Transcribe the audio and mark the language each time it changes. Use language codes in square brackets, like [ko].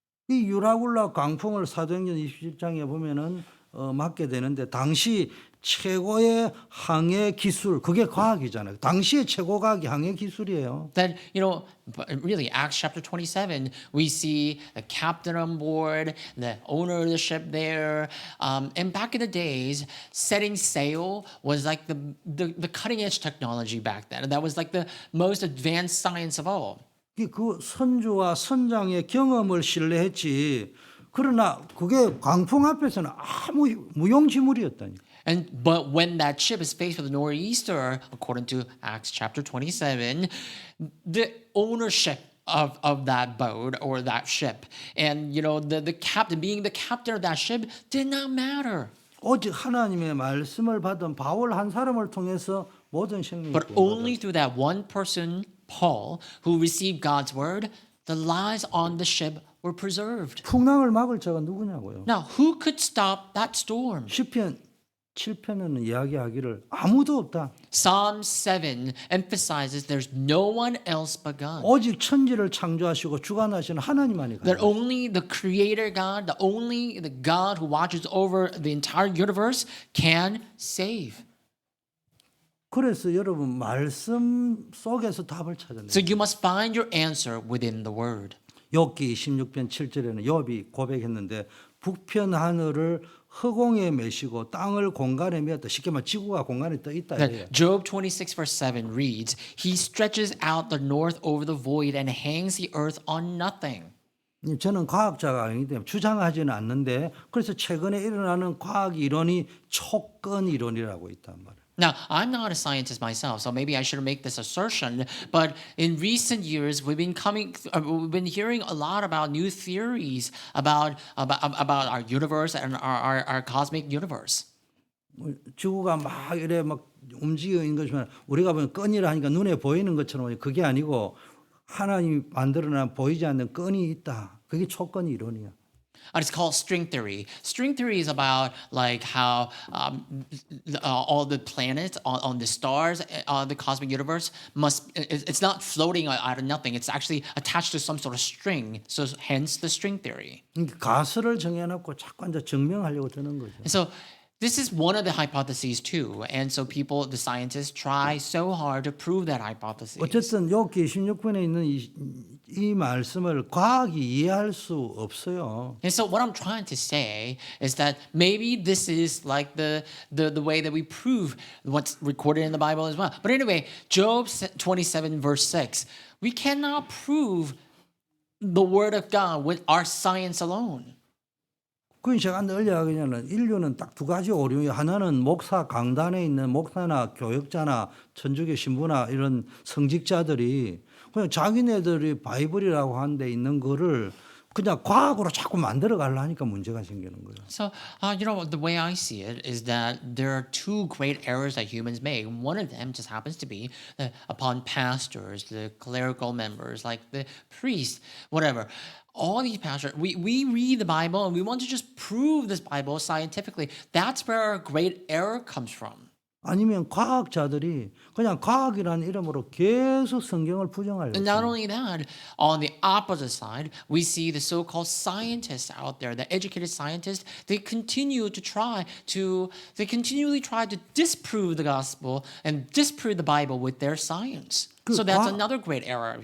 [ko] 이 유라굴라 강풍을 사도행전 27장에 보면은 맞게 되는데 당시 최고의 항해 기술 그게 과학이잖아요. 당시의 최고 과학이 항해 기술이에요. [en] That, really, Acts chapter 27, we see the captain on board, the owner of the ship there. And back in the days, setting sail was like the cutting edge technology back then. That was like the most advanced science of all. [ko] 그 선주와 선장의 경험을 신뢰했지. 그러나 그게 광풍 앞에서는 아무 무용지물이었다니까. [en] But when that ship is faced with a nor'easter, according to Acts chapter 27, the ownership of that boat or that ship, and the captain, being the captain of that ship, did not matter. [ko] 오직 하나님의 말씀을 받은 바울 한 사람을 통해서 모든 생명이 [en] But only through that one person, Paul, who received God's word, the lives on the ship were preserved. [ko] 풍랑을 막을 자가 누구냐고요. [en] Now, who could stop that storm? [ko] 시편 7편에는 이야기하기를 아무도 없다. [en] Psalm 7 emphasizes there's no one else but God. [ko] 오직 천지를 창조하시고 주관하시는 하나님만이 [en] That [ko] 가능하다. [en] only the creator God, the God who watches over the entire universe can save. [ko] 그래서 여러분 말씀 속에서 답을 찾아내요. [en] So you must find your answer within the word. [ko] 욥기 16편 7절에는 욥이 고백했는데 북편 하늘을 허공에 메시고 땅을 공간에 메었다. 쉽게 말하면 지구가 공간에 떠 있다. [en] That Job 26 verse 7 reads, He stretches out the north over the void and hangs the earth on nothing. [ko] 저는 과학자가 아니기 때문에 주장하지는 않는데 그래서 최근에 일어나는 과학 이론이 촉근 이론이라고 있단 말이에요. [en] Now, I'm not a scientist myself, so maybe I shouldn't make this assertion, but in recent years, we've been hearing a lot about new theories about our universe and our cosmic universe. [ko] 지구가 막 이래 막 움직여 있는 것이면 우리가 보면 끈이라 하니까 눈에 보이는 것처럼 그게 아니고 하나님이 만들어낸 보이지 않는 끈이 있다. 그게 촉근 이론이야. [en] And it's called string theory. String theory is about like how all the planets on the stars, the cosmic universe it's not floating out of nothing. It's actually attached to some sort of string. So hence the string theory. [ko] 가설을 정해놓고 자꾸 이제 증명하려고 드는 거죠. [en] And so this is one of the hypotheses too. And so the scientists try so hard to prove that hypothesis. [ko] 어쨌든 욥기 16편에 있는 이 말씀을 과학이 이해할 수 없어요. [en] And so what I'm trying to say is that maybe this is like the way that we prove what's recorded in the Bible as well. But anyway, Job 27 verse 6, we cannot prove the word of God with our science alone. [ko] 그건 제가 늘 이야기하는 인류는 딱 두 가지 오류예요. 하나는 목사 강단에 있는 목사나 교역자나 천주교 신부나 이런 성직자들이 그냥 자기네들이 바이블이라고 하는 데 있는 거를 그냥 과학으로 자꾸 만들어 가려니까 문제가 생기는 거예요. [en] So, the way I see it is that there are two great errors that humans make. One of them just happens to be that upon pastors, the clerical members, like the priests, whatever. All these pastors, we read the Bible and we want to just prove this Bible scientifically. That's where our great error comes from. [ko] 아니면 과학자들이 그냥 과학이라는 이름으로 계속 성경을 부정하려고 [en] And not [ko] 해요. [en] only that, on the opposite side, we see the so-called scientists out there, the educated scientists, they continually try to disprove the gospel and disprove the Bible with their science. So that's another great error of